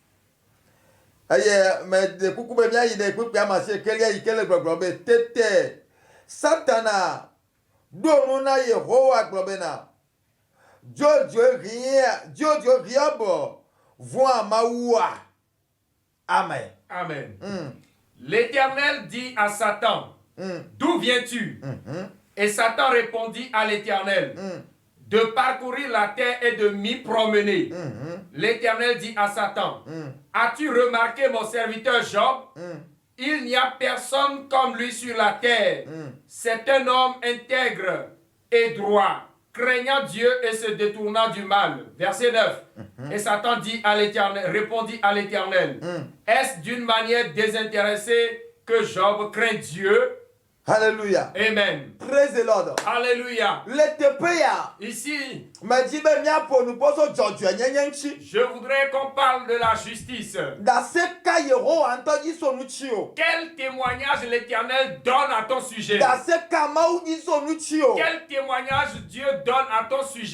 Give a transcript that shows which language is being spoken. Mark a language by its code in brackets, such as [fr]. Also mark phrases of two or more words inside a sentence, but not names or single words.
[fr] me de kukube mi ayi de kupe amase kele yi kele gbogbo tete Satana donu na Yehowa globena jojo riabo voa mawa amen. Amen. L'Éternel dit à Satan, d'où viens-tu? Et Satan répondit à l'Éternel, de parcourir la terre et de m'y promener. L'Éternel dit à Satan, as-tu remarqué mon serviteur Job? Il n'y a personne comme lui sur la terre. C'est un homme intègre et droit, craignant Dieu et se détournant du mal. Verset 9. Et Satan répondit à l'Éternel, est-ce d'une manière désintéressée que Job craint Dieu? Alléluia. Amen. [en] Praise the Lord. [fr] Alléluia. Ici, je voudrais qu'on parle de la justice. Quel témoignage l'Éternel donne à ton sujet? Quel témoignage Dieu donne à ton sujet?